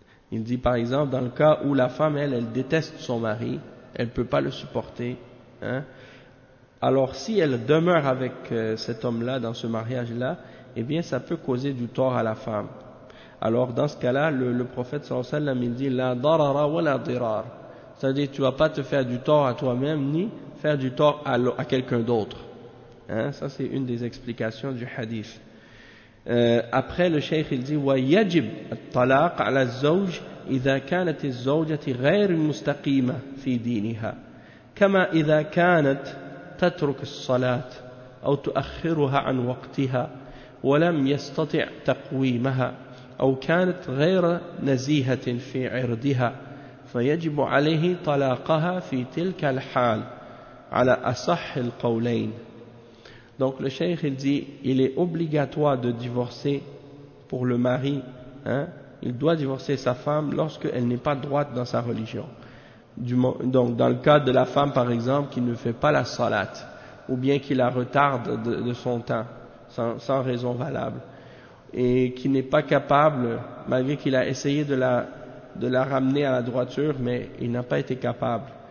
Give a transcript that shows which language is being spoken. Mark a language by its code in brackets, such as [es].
[fr] il dit par exemple dans le cas où la femme elle, elle déteste son mari, elle peut pas le supporter, hein, alors si elle demeure avec cet homme-là dans ce mariage-là, eh bien ça peut causer du tort à la femme. Alors dans ce cas-là, le prophète sallallahu alayhi wa sallam, il dit [ar] la darara wa la dirar, [fr] c'est-à-dire tu vas pas te faire du tort à toi-même ni faire du tort à quelqu'un d'autre, hein, ça c'est une des explications du hadith. Après le cheikh il dit [ar] ويجب الطلاق على الزوج إذا كانت الزوجة غير مستقيمة في دينها كما إذا كانت تترك الصلاة أو تؤخرها عن وقتها ولم يستطع تقويمها أو كانت غير نزيهة في عرضها فيجب عليه طلاقها في تلك الحال على أصح القولين. [fr] Donc le cheikh il dit il est obligatoire de divorcer pour le mari, hein, il doit divorcer sa femme lorsqu'elle n'est pas droite dans sa religion, donc dans le cas de la femme par exemple qui ne fait pas la salat ou bien qui la retarde de son temps sans raison valable et qui n'est pas capable, malgré qu'il a essayé de la ramener à la droiture mais il n'a pas été capable,